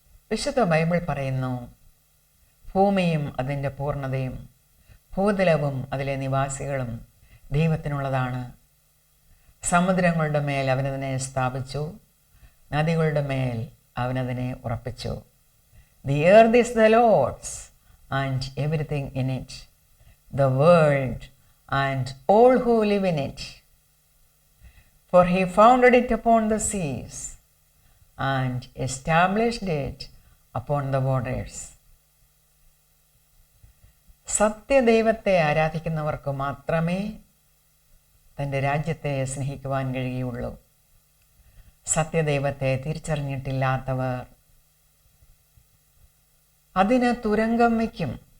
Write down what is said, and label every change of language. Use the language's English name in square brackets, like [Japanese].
[Malayalam] വിശുദ്ധ ബൈബിൾ പറയുന്നു, ഭൂമിയും അതിൻ്റെ പൂർണ്ണതയും ഭൂതലവും അതിലെ നിവാസികളും ദൈവത്തിനുള്ളതാണ്. സമുദ്രങ്ങളുടെ മേൽ അവനതിനെ സ്ഥാപിച്ചു, നദികളുടെ മേൽ അവനതിനെ ഉറപ്പിച്ചു. [English] The earth is the Lord's and everything in it, the world and all who live in it. For he founded it upon the seas and established it upon the waters. [Malayalam] സത്യദൈവത്തെ ആരാധിക്കുന്നവർക്ക് മാത്രമേ തൻ്റെ രാജ്യത്തെ സ്നേഹിക്കുവാൻ കഴിയുള്ളൂ. സത്യദൈവത്തെ തിരിച്ചറിഞ്ഞിട്ടില്ലാത്തവർ അതിന് തുരങ്കം വയ്ക്കും.